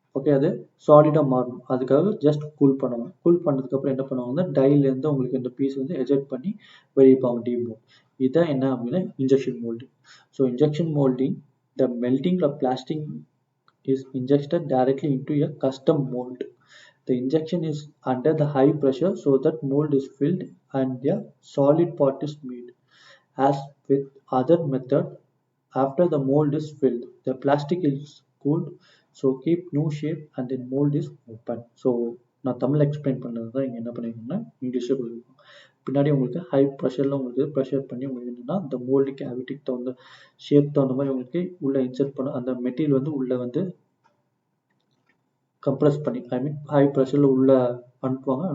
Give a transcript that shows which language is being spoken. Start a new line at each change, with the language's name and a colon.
Tamil: Okay, அது சாலிடாக மாறணும். அதுக்காக ஜஸ்ட் கூல் பண்ணுவாங்க. கூல் பண்ணதுக்கப்புறம் என்ன பண்ணுவாங்கன்னா டைலேருந்து உங்களுக்கு இந்த பீஸ் வந்து எஜெக்ட் பண்ணி வெளியேப்பாங்க டிமோல்ட். இதுதான் என்ன அப்படின்னா
English: Injection moulding. So injection moulding the melting of plastic is injected directly into a custom mold. The injection is under the high pressure so that mold is filled and a solid part is made. As with other method, after the mold is filled, the plastic is cooled, so keep new shape and then mold is open.
Tamil: So நான் Tamil explain பண்ணது தான் இங்கே என்ன பண்ணியிருக்கோம்னா இங்கிலீஷில் கொடுத்துருக்கோம். பின்னாடி உங்களுக்கு high ப்ரெஷரில் உங்களுக்கு ப்ரெஷர் பண்ணி உங்களுக்கு என்னென்னா இந்த மோல்டு கேவிட்டிக்கு தகுந்த ஷேப் தகுந்த மாதிரி உங்களுக்கு உள்ளே இன்சர்ட் பண்ண அந்த மெட்டீரியல் வந்து உள்ளே வந்து கம்ப்ரஸ் பண்ணி ஹை ப்ரெஷரில் உள்ளே அனுப்புவாங்க.